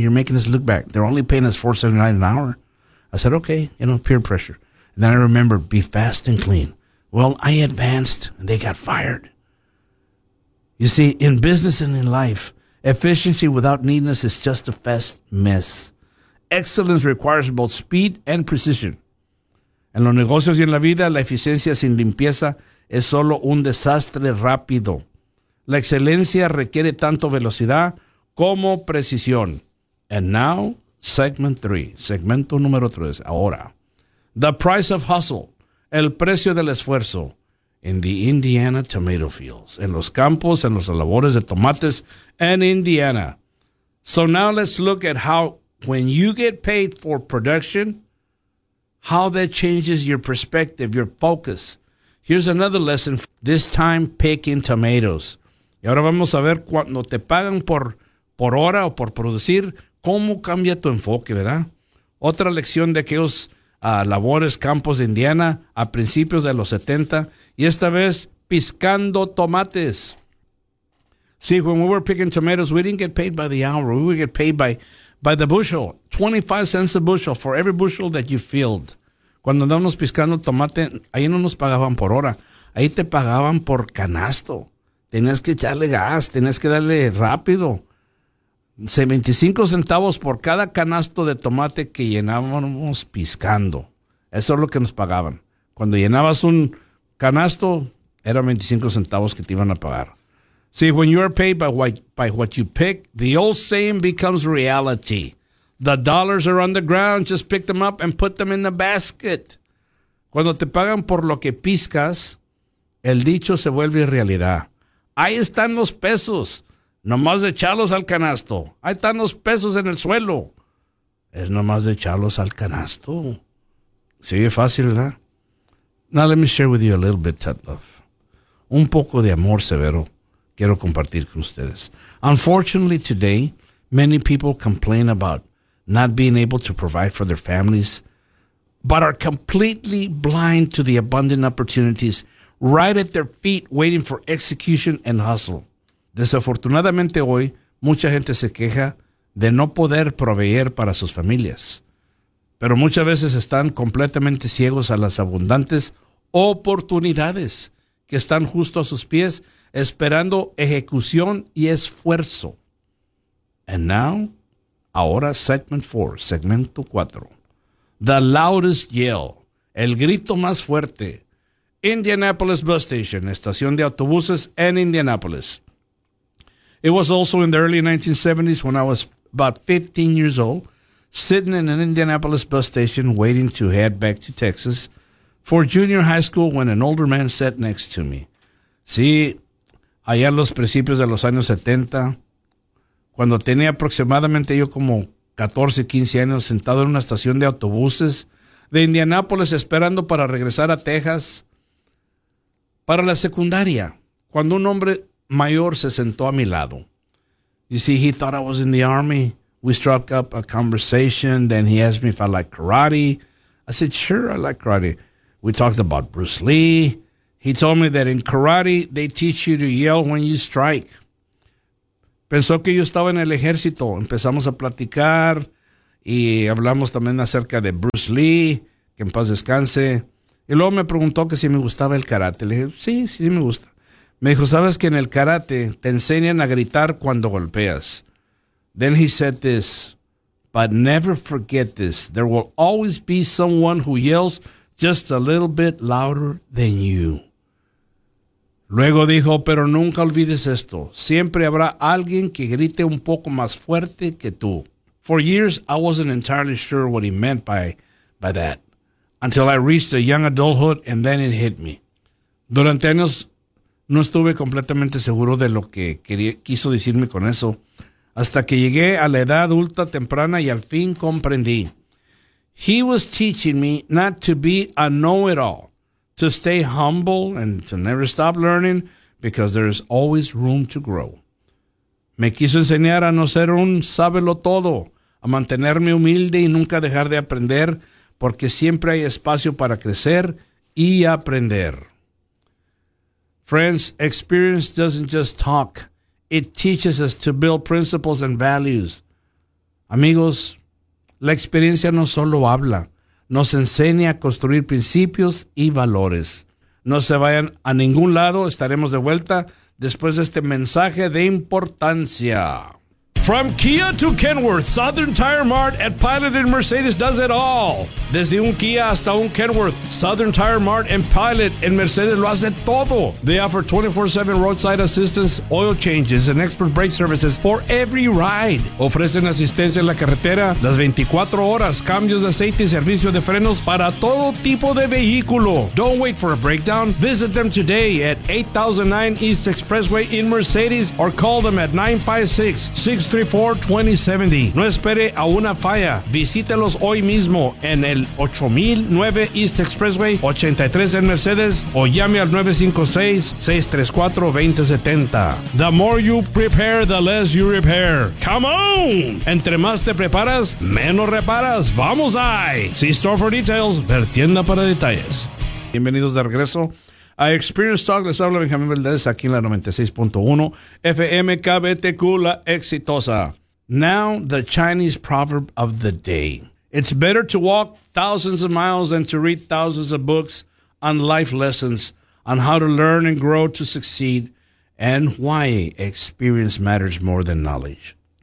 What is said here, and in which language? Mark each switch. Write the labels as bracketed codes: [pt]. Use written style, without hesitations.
[en] You're making us look back. They're only paying us $4.79 an hour. I said, okay, you know, peer pressure. And then I remembered, be fast and clean. Well, I advanced and they got fired. You see, in business and in life, efficiency without neatness is just a fast mess. Excellence requires both speed and precision. [es] En los negocios y en la vida, la eficiencia sin limpieza es solo un desastre rápido. La excelencia requiere tanto velocidad como precisión. [en] And now, segment three. [es] Segmento número tres. Ahora. [en] The price of hustle. [es] El precio del esfuerzo. [en] In the Indiana tomato fields. [es] En los campos, en los labores de tomates, en Indiana. [en] So now let's look at how, when you get paid for production, how that changes your perspective, your focus. Here's another lesson. This time, picking tomatoes. [es] Y ahora vamos a ver cuando te pagan por hora o por producir, cómo cambia tu enfoque, ¿verdad? Otra lección de aquellos labores, campos de Indiana, a principios de los 70, y esta vez, piscando tomates. [en] See, when we were picking tomatoes, we didn't get paid by the hour. We would get paid by the bushel. 25 cents a bushel for every bushel that you filled. [es] Cuando andábamos piscando tomate, ahí no nos pagaban por hora. Ahí te pagaban por canasto. Tenías que echarle gas, tenías que darle rápido. 75 centavos por cada canasto de tomate que llenábamos piscando. Eso es lo que nos pagaban. Cuando llenabas un canasto, eran 25 centavos que te iban a pagar. [en] See, when you are paid by what you pick, the old saying becomes reality. The dollars are on the ground, just pick them up and put them in the basket. [es] Cuando te pagan por lo que piscas, el dicho se vuelve realidad. Ahí están los pesos, nomás de echarlos al canasto. Ahí están los pesos en el suelo. Es nomás de echarlos al canasto. Se oye fácil, ¿verdad? [en] Now let me share with you a little bit of love. [es] Un poco de amor severo quiero compartir con ustedes. [en] Unfortunately today, many people complain about not being able to provide for their families, but are completely blind to the abundant opportunities right at their feet, waiting for execution and hustle. [es] Desafortunadamente hoy, mucha gente se queja de no poder proveer para sus familias. Pero muchas veces están completamente ciegos a las abundantes oportunidades que están justo a sus pies, esperando ejecución y esfuerzo. [en] And now, [es] ahora [en] segment four, [es] segmento cuatro. [en] The loudest yell, [es] el grito más fuerte. [en] Indianapolis Bus Station, [es] estación de autobuses en Indianapolis. [en] It was also in the early 1970s when I was about 15 years old, sitting in an Indianapolis bus station waiting to head back to Texas for junior high school when an older man sat next to me. [es] Sí, allá en los principios de los años 70, cuando tenía aproximadamente yo como 14, 15 años sentado en una estación de autobuses de Indianapolis esperando para regresar a Texas, para la secundaria, cuando un hombre mayor se sentó a mi lado. [en] You see, he thought I was in the army. We struck up a conversation. Then he asked me if I like karate. I said, sure, I like karate. We talked about Bruce Lee. He told me that in karate, they teach you to yell when you strike. [es] Pensó que yo estaba en el ejército. Empezamos a platicar y hablamos también acerca de Bruce Lee, que en paz descanse. Y luego me preguntó que si me gustaba el karate. Le dije, sí, sí me gusta. Me dijo, ¿sabes que en el karate te enseñan a gritar cuando golpeas? [en] Then he said this, but never forget this. There will always be someone who yells just a little bit louder than you. [es] Luego dijo, pero nunca olvides esto. Siempre habrá alguien que grite un poco más fuerte que tú. [en] For years, I wasn't entirely sure what he meant by that. Until I reached a young adulthood and then it hit me. [es] Durante años, no estuve completamente seguro de lo que quiso decirme con eso. Hasta que llegué a la edad adulta temprana y al fin comprendí. [en] He was teaching me not to be a know-it-all. To stay humble and to never stop learning because there is always room to grow. [es] Me quiso enseñar a no ser un sabelotodo, a mantenerme humilde y nunca dejar de aprender porque siempre hay espacio para crecer y aprender. [en] Friends, experience doesn't just talk. It teaches us to build principles and values. [es] Amigos, la experiencia no solo habla. Nos enseña a construir principios y valores. No se vayan a ningún lado. Estaremos de vuelta después de este mensaje de importancia. [en] From Kia to Kenworth, Southern Tire Mart at Pilot and Mercedes does it all. [es] Desde un Kia hasta un Kenworth, Southern Tire Mart and Pilot and Mercedes lo hace todo. [en] They offer 24/7 roadside assistance, oil changes, and expert brake services for every ride. [es] Ofrecen asistencia en la carretera las 24 horas, cambios de aceite y servicio de frenos para todo tipo de vehículo. [en] Don't wait for a breakdown. Visit them today at 8009 East Expressway in Mercedes or call them at 956-634-2070. [es] No espere a una falla. Visítelos hoy mismo en el 8009 East Expressway 83 en Mercedes o llame al 956-634-2070. [en] The more you prepare, the less you repair. Come on! [es] Entre más te preparas, menos reparas. ¡Vamos ahí! [en] See store for details. [es] Ver tienda para detalles. Bienvenidos de regreso a Experience Talk. Les habla Benjamín Valdez aquí en la 96.1 FM KBTQ, la exitosa. [en] Now, the Chinese proverb of the day. It's better to walk thousands of miles than to read thousands of books on life lessons, on how to learn and grow to succeed, and why experience matters more than knowledge.